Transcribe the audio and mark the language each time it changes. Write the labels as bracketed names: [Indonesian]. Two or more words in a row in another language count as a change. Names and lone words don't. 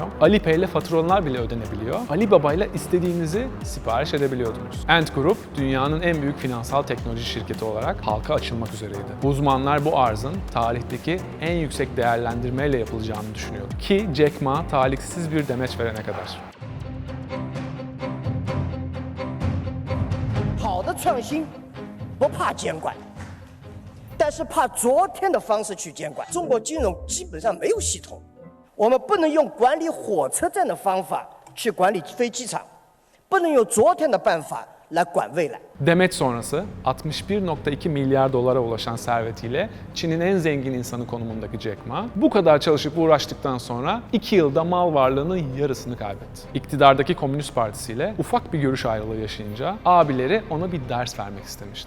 [Turkish] Alipay ile faturalar bile ödenebiliyor. Alibaba ile istediğinizi sipariş edebiliyordunuz. Ant Group dünyanın en büyük finansal teknoloji şirketi olarak halka açılmak üzereydi. Uzmanlar bu arzın tarihteki en yüksek değerlendirmeyle yapılacağını düşünüyordu. Ki Jack Ma talihsiz bir demeç verene kadar. [Chinese] 好的创新不怕监管，但是怕昨天的方式去监管。中国金融基本上没有系统，我们不能用管理火车站的方法去管理飞机场，不能用昨天的办法来管未来。 [Turkish] Demet sonrası 61.2 milyar dolara ulaşan servetiyle Çin'in en zengin insanı konumundaki Jack Ma, bu kadar çalışıp uğraştıktan sonra 2 yılda mal varlığının yarısını kaybetti. İktidardaki Komünist Partisi ile ufak bir görüş ayrılığı yaşayınca abileri ona bir ders vermek istemişti.